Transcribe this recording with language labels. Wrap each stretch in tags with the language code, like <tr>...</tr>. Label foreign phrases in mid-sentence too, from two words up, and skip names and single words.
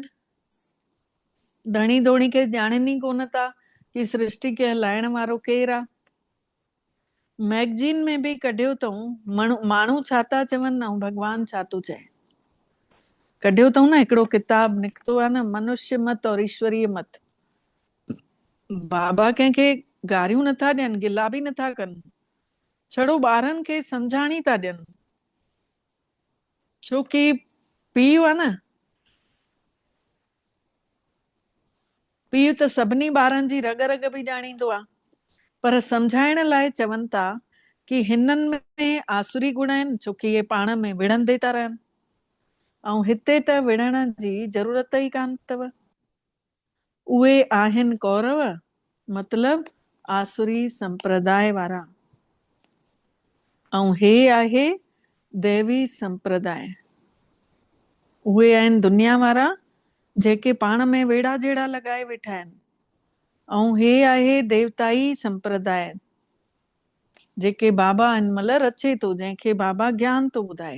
<sd>धणी धोणी खे ॼाणनि ई कोन था कि सृष्टि खे हलाइण वारो केरु आहे। मैगज़ीन में बि कढियो अथऊं माण्हू छा था चवनि ऐं भगवान छा थो चए। कढियो अथऊं न, हिकिड़ो किताब निकितो आहे न, मनुष्य मत और ईश्वरीय मत। बाबा कंहिंखे गारियूं नथा ॾियनि, गिला बि नथा कनि, छड़ो ॿारनि खे सम्झाणी था ॾियनि। छोकी पीउ आहे न, पीउ त सभिनी ॿारनि जी रग रग बि ॼाणींदो आहे, पर सम्झाइण लाइ चवनि था कि हिननि में आसुरी गुण आहिनि, छोकी इहे पाण में विढ़ंदे था रहनि। ऐं हिते त विढ़ण जी ज़रूरत ई कान अथव। उहे आहिनि कौरव, मतलब आसुरी संप्रदाय वारा, ऐं हे आहे देवी संप्रदाय। उहे आहिनि दुनिया वारा जेके पाण में वेड़ा जेड़ा लॻाए वेठा आहिनि, ऐं हे आहे देवताई संप्रदाय जेके बाबा हिन महिल रचे थो, जंहिंखे बाबा ज्ञान थो ॿुधाए।</sd>